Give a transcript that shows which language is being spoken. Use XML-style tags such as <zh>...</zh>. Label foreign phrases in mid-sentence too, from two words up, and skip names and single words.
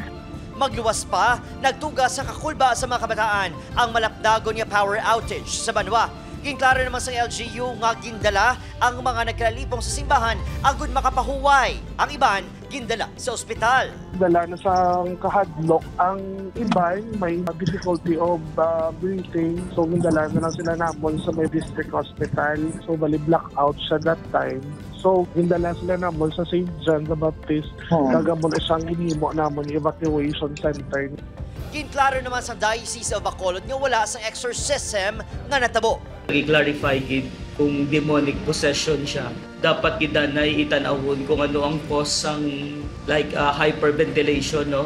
<hil>Magluwas pa, nagtugas sa kakulba sa mga kabataan ang malapdagon nga</hil> <en>power outage</en> <hil>sa Banwa. Ginklaro naman sa LGU nga gindala ang mga nagkalalipong sa simbahan agud makapahuway. Ang iban, gindala sa ospital. Dala na sa kahadlok ang iban, may</hil> <en>difficulty of breathing.</en> <hil>So gindala na lang sila namon sa may</hil> <en>district hospital.</en> <hil>So bali blackout sa</hil> <en>that time.</en> <hil>So gindala sila namon sa St. John the Baptist. Gagamon isang ginimo namon evacuation center. Ginklaro naman sa Diocese of Bacolod nga wala sang exorcism nga natabo. I-clarify gid kung</hil> <en>demonic possession</en> <hil>siya. Dapat gidanay itanawon kung ano ang cause sang like hyperventilation, no?</hil>